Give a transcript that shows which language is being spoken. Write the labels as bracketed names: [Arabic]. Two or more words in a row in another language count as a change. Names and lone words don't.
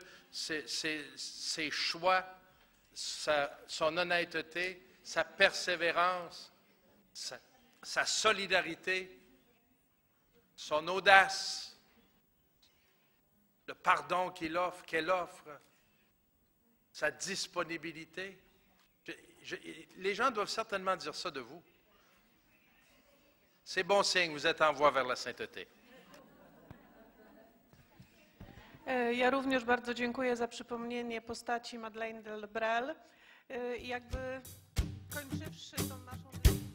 [French] Ses choix, son honnêteté, sa persévérance, sa solidarité, son audace, le pardon qu'elle offre, sa disponibilité. Les gens doivent certainement dire ça de vous. C'est bon signe, vous êtes en voie vers la sainteté. [Polish] Ja również bardzo dziękuję za przypomnienie postaci Madeleine Delbrel. I jakby kończywszy tą naszą...